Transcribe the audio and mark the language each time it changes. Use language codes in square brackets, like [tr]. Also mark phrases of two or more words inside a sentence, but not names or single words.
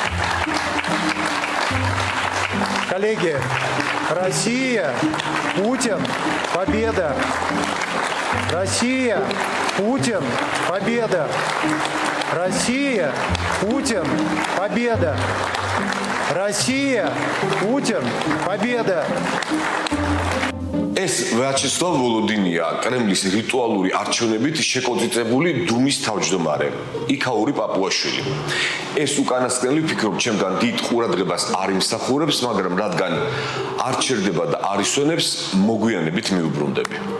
[ru] Коллеги, Россия, Путин, победа. Россия, Путин, победа. Россия, Путин, победа. Россия, Путин, победа. [ka] ეს ვიაჩესლავ ვოლოდინია კრემლის რიტუალური არჩევნებით შეკოწიწებული დუმის თავმჯდომარე იქაური პაპუაშვილი. ეს უკანასკნელი ვფიქრობ ჩემგან დიდ ყურადღებას არ იმსახურებს, მაგრამ რადგან არ ჩერდება და არ ისვენებს, მოგვიანებით მიუბრუნდები.